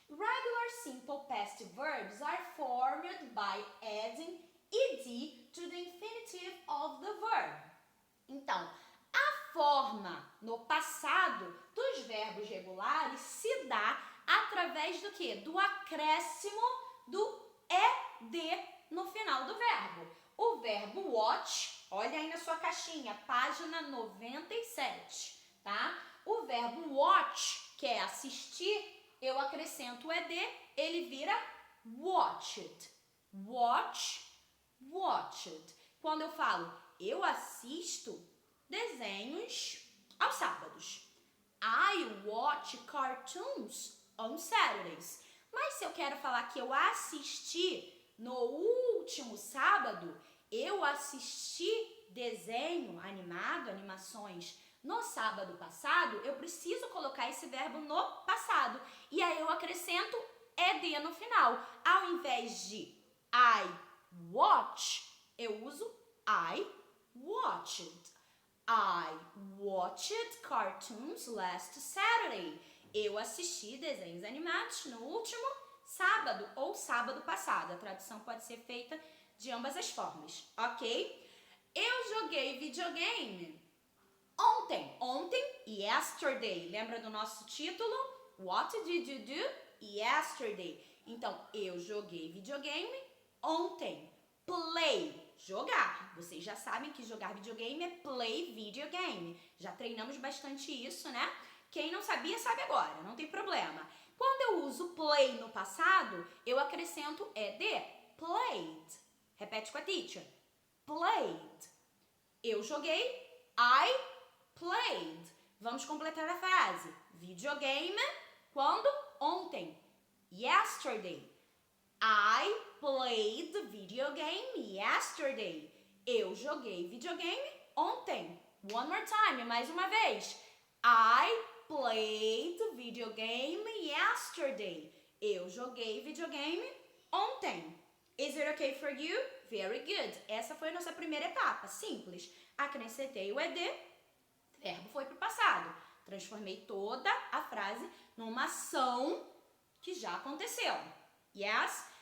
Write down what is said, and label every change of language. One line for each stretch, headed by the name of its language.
English: Regular simple past verbs are formed by adding ed to the infinitive of the verb.
Portuguese: Então, a forma no passado dos verbos regulares se dá através do quê? Do acréscimo do ed no final do verbo. O verbo watch, olha aí na sua caixinha, página 97, tá? O verbo watch, que é assistir, eu acrescento o ed, ele vira watched. Watch, watched. Quando eu falo, eu assisto desenhos aos sábados.
English: I watch cartoons on Saturdays.
Portuguese: Mas se eu quero falar que eu assisti no último sábado, eu assisti desenho animado, animações no sábado passado, eu preciso colocar esse verbo no passado. E aí eu acrescento ed no final. Ao invés de
English: I watch,
Portuguese: eu uso
English: I watched. I watched cartoons last Saturday.
Portuguese: Eu assisti desenhos animados no último sábado ou sábado passado. A tradução pode ser feita de ambas as formas, ok? Eu joguei videogame ontem. Ontem, yesterday. Lembra do nosso título?
English: What did you do yesterday?
Portuguese: Então, eu joguei videogame ontem. Play, jogar. Vocês já sabem que jogar videogame é play videogame. Já treinamos bastante isso, né? Quem não sabia, sabe agora, não tem problema. Quando eu uso play no passado, eu acrescento ed, played. Repete com a teacher. Played. Eu joguei,
English: I played.
Portuguese: Vamos completar a frase. Videogame, quando? Ontem. Yesterday.
English: I played video game yesterday.
Portuguese: Eu joguei videogame ontem.
English: One more time,
Portuguese: mais uma vez.
English: I played video game yesterday.
Portuguese: Eu joguei videogame ontem.
English: Is it okay for you? Very good.
Portuguese: Essa foi a nossa primeira etapa, simples. Acrescentei o ed, verbo foi para o passado. Transformei toda a frase numa ação que já aconteceu. Yes?